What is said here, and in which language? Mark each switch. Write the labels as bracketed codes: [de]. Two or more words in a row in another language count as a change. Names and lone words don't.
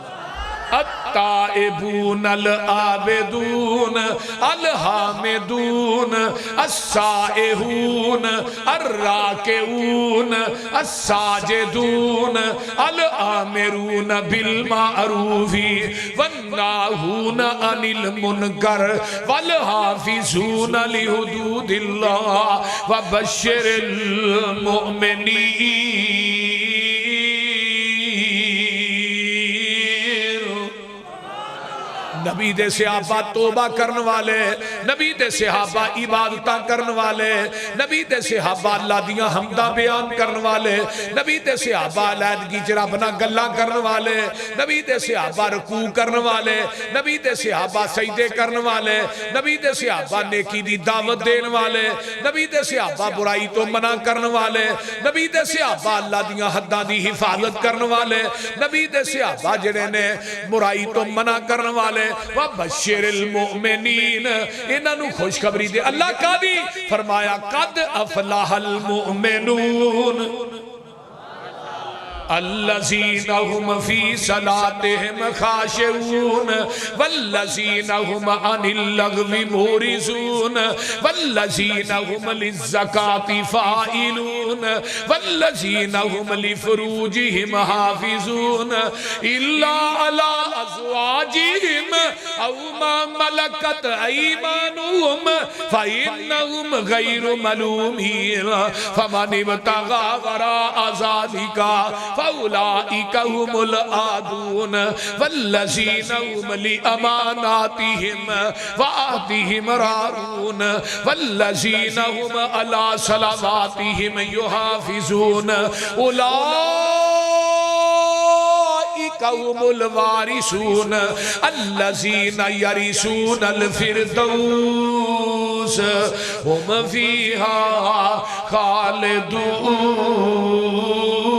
[ar] التائبون العابدون الحامدون السائحون الراكعون الساجدون الآمرون بالمعروف والناهون عن المنكر والحافظون لحدود الله وبشر المؤمنين. [pa] نبی دے صحابہ توبہ کرنے والے، نبی دے صحابہ عبادت کرنے والے، نبی دے صحابہ اللہ دیاں حمدا بیان کرنے والے، نبی دے صحابہ علیحدگی چ رب نال گلاں کرنے والے، نبی دے صحابہ رکوع کرنے والے، نبی دے صحابہ سجدے کرنے والے، نبی دے صحابہ نیکی دی دعوت دینے والے، نبی دے صحابہ برائی تو منع کرنے والے، نبی دے صحابہ اللہ دیاں حداں دی حفاظت کرنے والے، نبی دے صحابہ جیہڑے نے برائی تو منع کرنے والے. [ar] وبشر المؤمنين, [pa] انہاں نوں خوشخبری دے. اللہ کادی فرمایا [ar] قد أفلح المؤمنون الذين هم في صلاتهم خاشعون والذين هم عن اللغو معرضون والذين هم للزكاة فاعلون والذين هم لفروجهم حافظون إلا على أزواجهم أو ما ملكت أيمانهم فإنهم غير ملومين فمن ابتغى وراء ذلك فأولئك هم العادون والذين هم لأماناتهم وعهدهم راعون والذين هم على صلواتهم يحافظون أولئك هم الوارثون الذين يرثون الفردوس هم فيها خالدون.